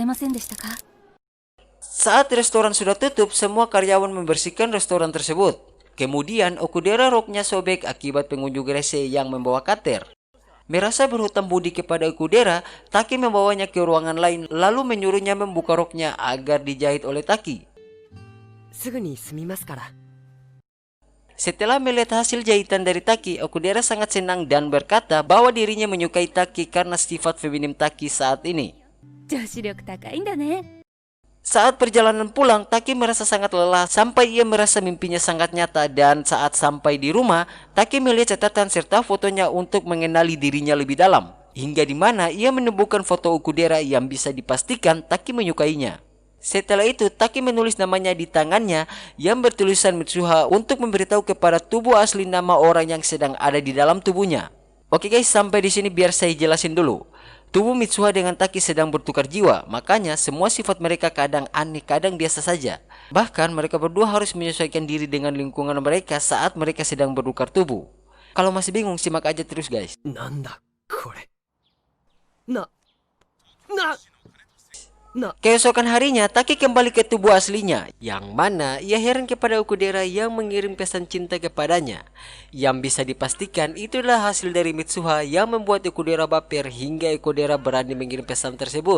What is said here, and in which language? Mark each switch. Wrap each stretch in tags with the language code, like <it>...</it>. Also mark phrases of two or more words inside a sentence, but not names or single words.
<id>Saat restoran sudah tutup, semua karyawan membersihkan restoran tersebut. Kemudian Okudera roknya sobek akibat pengunjung rese yang membawa kater. Merasa berhutang budi kepada Okudera, Taki membawanya ke ruangan lain lalu menyuruhnya membuka roknya agar dijahit oleh Taki.</id> <ja>すぐに済みますから。</ja> <id>Setelah melihat hasil jahitan dari Taki, Okudera sangat senang dan berkata bahwa dirinya menyukai Taki karena sifat feminim Taki saat ini.</id> <ja>女子力高いんだね。</ja> <id>Saat perjalanan pulang, Taki merasa sangat lelah sampai ia merasa mimpinya sangat nyata, dan saat sampai di rumah, Taki melihat catatan serta fotonya untuk mengenali dirinya lebih dalam. Hingga di mana ia menemukan foto Okudera yang bisa dipastikan Taki menyukainya. Setelah itu, Taki menulis namanya di tangannya yang bertulisan Mitsuha untuk memberitahu kepada tubuh asli nama orang yang sedang ada di dalam tubuhnya. Oke guys, sampai di sini biar saya jelasin dulu. Tubuh Mitsuha dengan Taki sedang bertukar jiwa, makanya semua sifat mereka kadang aneh, kadang biasa saja. Bahkan mereka berdua harus menyesuaikan diri dengan lingkungan mereka saat mereka sedang bertukar tubuh. Kalau masih bingung, simak aja terus guys.</id> <ja>なんだこれ。な。</ja> <id>Keesokan harinya, Taki kembali ke tubuh aslinya, yang mana ia heran kepada Okudera yang mengirim pesan cinta kepadanya. Yang bisa dipastikan itulah hasil dari Mitsuha yang membuat Okudera baper hingga Okudera berani mengirim pesan tersebut.</id>